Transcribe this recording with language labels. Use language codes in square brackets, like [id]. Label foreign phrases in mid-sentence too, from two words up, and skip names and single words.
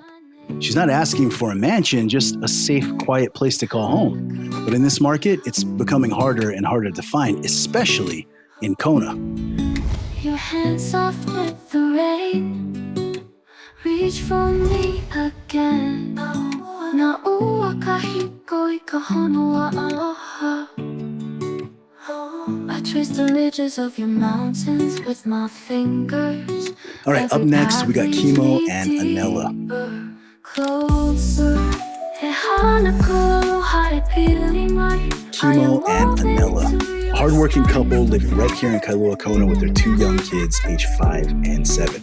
[en] She's not asking for a mansion, just a safe, quiet place to call home. But in this market, it's becoming harder and harder to find, especially in KONA. Your hands soft with the rain, reach for me again. [haw] Na ua kahiko I ka honua aloha. [en] I trace the ridges of your mountains with my fingers. All right, up next, we got Kimo and Anela. Closer. Kimo and Anela, a hardworking couple living right here in Kailua, Kona with their two young kids, age 5 and 7.